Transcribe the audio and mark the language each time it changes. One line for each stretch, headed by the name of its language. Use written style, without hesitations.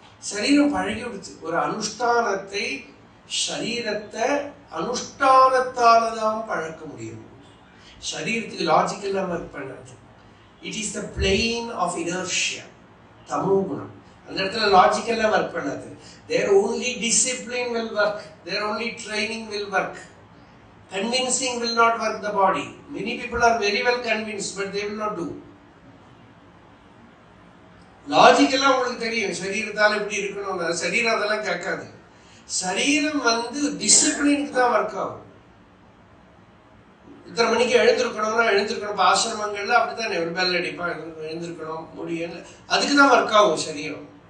Tamil: சரீரம் பழகி எடுத்து ஒரு அனுஷ்டானத்தை, சரீரத்தை அனுஷ்டானத்தாலதான் பழக்க முடியும். சரீரத்துக்கு லாஜிக்கெல்லாம் ஒர்க் பண்ணாது.
English: it is the plane of inertia,
Tamil: தமோ குணம். அந்த இடத்துல லாஜிக்கெல்லாம் ஒர்க் பண்ணாது.
English: Their only discipline will work. Their only training will work. Convincing will not work the body. Many people are very well convinced, but they will not do.
Tamil: லாஜிக்கெல்லாம் உங்களுக்கு தெரியும், சரீரத்தால் எப்படி இருக்கணும். சரீரம் அதெல்லாம் கேட்காது. சரீரம் வந்து டிசிப்ளினுக்கு தான் ஒர்க் ஆகும். இத்தனை மணிக்கு எழுந்திருக்கணும்னா எழுந்திருக்கணும். ஆசிரமங்கள்ல அப்படித்தான் ஒரு பெல் அடிப்பா, எழுந்திருக்கணும் முடியும், அதுக்கு தான் ஒர்க் ஆகும் சரீரம்.